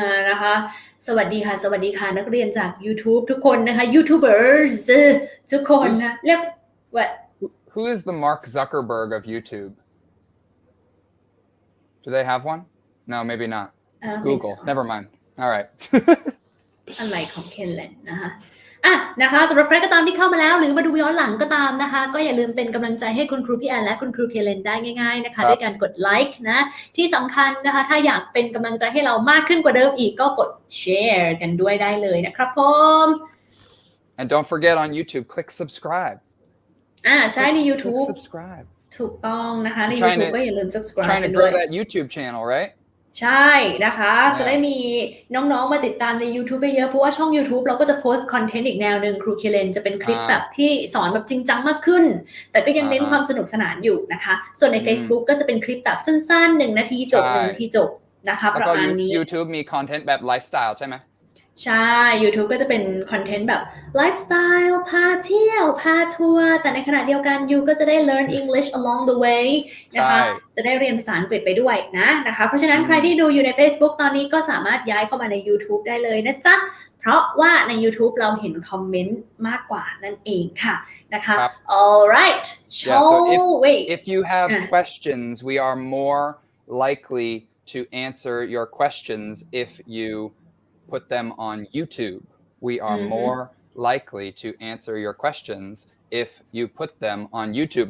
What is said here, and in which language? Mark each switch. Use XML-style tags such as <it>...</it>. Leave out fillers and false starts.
<th>นะคะสวัสดีค่ะนักเรียนจาก YouTube ทุกคนนะคะ YouTubers ทุกคนนะเรียก what</th> <en>Who is the Mark Zuckerberg of YouTube? Do they have one? No, maybe not. It's Google. Never mind. All right.</en> <th>อะไรของเคนแลนนะคะนะคะสำหรับใครก็ตามที่เข้ามาแล้วหรือมาดูย้อนหลังก็ตามนะคะก็อย่าลืมเป็นกำลังใจให้คุณครูพี่แอนและคุณครูเคเลนได้ง่ายๆนะคะด้วยการกดไลค์นะที่สำคัญนะคะถ้าอยากเป็นกำลังใจให้เรามากขึ้นกว่าเดิมอีกก็กดแชร์กันด้วยได้เลยนะครับผม</th> <en>And don't forget on YouTube, click subscribe.</en> <th>ใช่ใน YouTube</th> <en>Click subscribe.</en> <th>ถูกต้องนะคะใน YouTube ก็อย่าลืม subscribe</th> <en>Trying to grow that YouTube channel, right?</en> <th>ใช่นะคะจะได้มีน้องๆมาติดตามใน YouTube เยอะเพราะว่าช่อง YouTube เราก็จะโพสต์คอนเทนต์อีกแนวนึงครูเคเลนจะเป็นคลิปแบบที่สอนแบบจริงจังมากขึ้นแต่ก็ยังเน้นความสนุกสนานอยู่นะคะส่วนใน Facebook ก็จะเป็นคลิปแบบสั้นๆ1 นาทีจบ1 นาทีจบนะคะประมาณนี้ YouTube มีคอนเทนต์แบบไลฟ์สไตล์ใช่ไหม ใช่ YouTube ก็จะเป็นคอนเทนต์แบบไลฟ์สไตล์พาเที่ยวพาทัวร์แต่ในขณะเดียวกันยูก็จะได้</th> <en>learn English along the way</en> <th>นะคะจะได้เรียนภาษาอังกฤษไปด้วยนะคะเพราะฉะนั้นใครที่ดูอยู่ใน Facebook ตอนนี้ก็สามารถย้ายเข้ามาใน YouTube ได้เลยนะจ๊ะเพราะว่าใน YouTube เราเห็นคอมเมนต์มากกว่านั่นเองค่ะนะคะ alright</th> <en>if you have questions we are more likely to answer your questions if you put them on YouTube. We are more likely to answer your questions if you put them on YouTube.</en>